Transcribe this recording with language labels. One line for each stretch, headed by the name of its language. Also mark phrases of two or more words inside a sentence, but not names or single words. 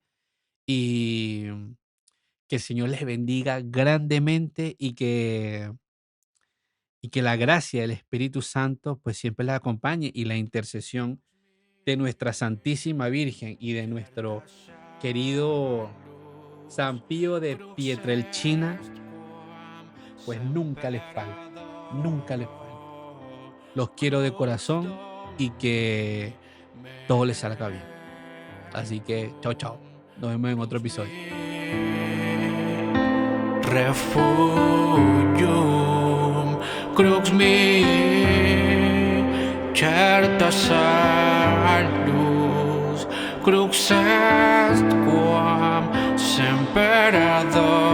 Spanish: Y que el Señor les bendiga grandemente y que la gracia del Espíritu Santo pues siempre les acompañe y la intercesión de nuestra Santísima Virgen y de nuestro querido San Pío de Pietrelcina pues nunca les falte, nunca les falte. Los quiero de corazón y que todo les salga bien. Así que chao, chao. Nos vemos en otro episodio.
Latin: Refugium crux mi certa salus crux est quam semper ad